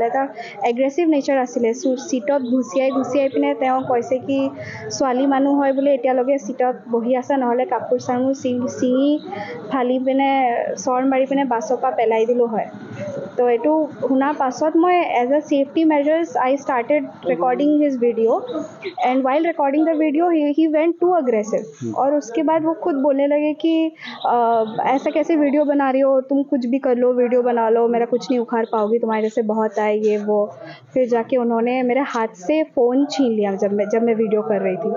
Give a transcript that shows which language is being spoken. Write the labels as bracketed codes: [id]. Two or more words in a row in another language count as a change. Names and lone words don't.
[as] এটা এগ্ৰেছিভ নেচাৰ আছিলে। চিটত ঘুচিয়াই পিনে তেওঁ কৈছে কি ছোৱালী মানুহ হয় বুলি এতিয়ালৈকে চিটত বহি আছে, নহ'লে কাপোৰ চাপোৰ ছিঙি ফালি পিনে চৰ মাৰি পিনে বাছৰ পৰা পেলাই দিলোঁ হয়। [en] তো এইটো শুনাৰ পাছত মই as a safety measures I started recording his video and while recording the video he went too aggressive. [hi] और उसके बाद वो खुद बोलने लगे कि ऐसा कैसे वीडियो बना रही हो, तुम कुछ भी कर लो, वीडियो बना लो, मेरा कुछ नहीं उखाड़ पाओगी, तुम्हारे जैसे बहुत आए ये वो। फिर जाके उन्होंने मेरे हाथ से फ़ोन छीन लिया जब मैं वीडियो कर रही थी।